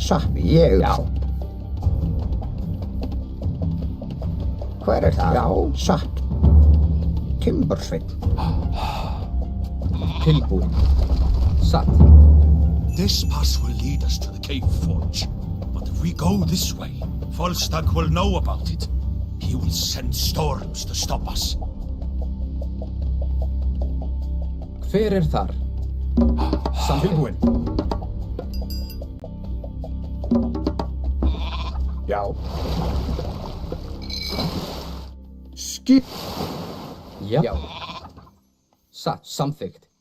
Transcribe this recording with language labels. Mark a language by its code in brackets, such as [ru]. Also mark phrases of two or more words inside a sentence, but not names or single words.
[is] Satt, ég, já. Hver það? Já, satt. Timbursveinn. Tilbúin. Satt. [en] This pass will lead us to the cave forge. But if we go this way, Volstagg will know about it. He will send storms to stop us. [is] Hver þar? Samþykkt. Já. Skip. Já. Já. Satt. Samþykkt.